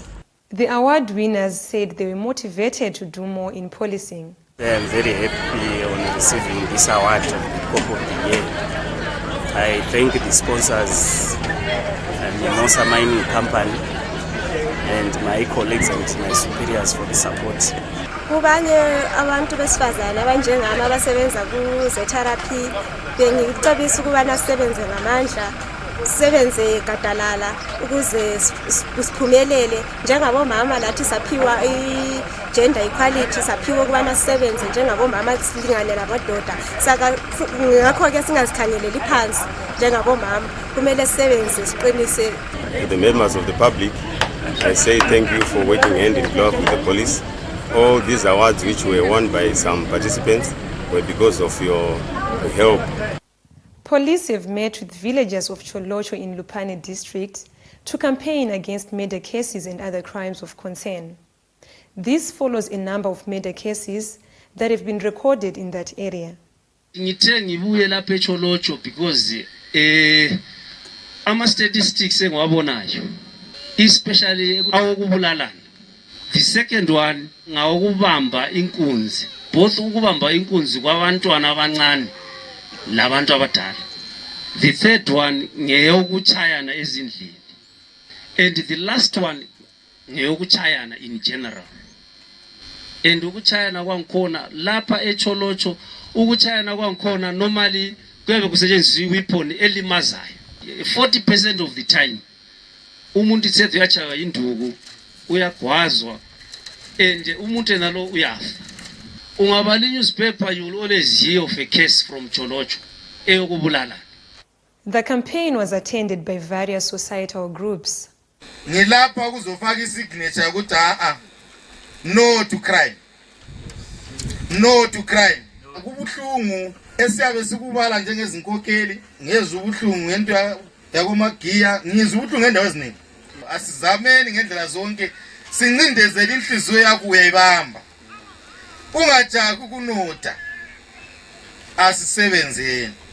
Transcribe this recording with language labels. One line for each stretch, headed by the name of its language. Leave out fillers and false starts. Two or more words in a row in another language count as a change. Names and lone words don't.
English: The award winners said they were motivated to do more in policing. I am very happy on receiving this award of the Cop of the Year. I thank the sponsors, Mimosa Mining Company, and my colleagues and my superiors for the support.
North Ndebele: Kubanye abantu besifazana abanjengami abasebenza ku-therapy bengicebisa ukuba sisebenze ngamandla, sisebenze gadalala ukuze siphumelele njengabomama lathi saphiwa i-
English: gender equality,
North Ndebele: saphiwa ukuba sisebenze njengabomama silingane nabadoda. Saka ngakho-ke singazikhangeleli phansi njengabomama, kumele sisebenze siqinise.
English: To the members of the public, I say thank you for working hand in glove with the police. All these awards which were won by some participants were because of your help. Police have met with villagers of Cholocho in Lupane district to campaign against murder cases and other crimes of concern. This follows a number of murder cases that have been recorded in that area.
North Ndebele: Ngithe ngibuye lapha eCholocho because ama statistics engiwabonayo, especially awokubulalana.
English: The second one
North Ndebele: ngawokubamba inkunzi, both ukubamba inkunzi kwabantwana abancane labantu abadala.
English: The third one
North Ndebele: ngeyokuchayana ezindlini,
English: and the last one ngeyokuchayana in general.
North Ndebele: And ukuchayana kwangikhona lapha eCholocho, ukuchayana kwangikhona normally kuyabe kusetshenziswa weapon elimazayo. 40%
English: of the time
North Ndebele: umuntu ithethe uyachaya induku uyagwazwa and umuntu nalo uyafa.
English: Ungabala newspaper, you will always hear of a case from Cholocho eyokubulala. The campaign was attended by various societal groups.
North Ndebele: Ngilapha ukuzofaka isignature ukuthi
English: no to crime. No to crime.
North Ndebele: Kubuhlungu esiyabe sikubala njengezinkokheli, ngezwe ubuhlungu ngento yakomagiya, ngizwe ubuhlungu ngendawo eziningi. Asizameni ngendlela zonke sincindezele inhliziyo yakho uyayibamba. Ungajaki ukunota. Asisebenzeni.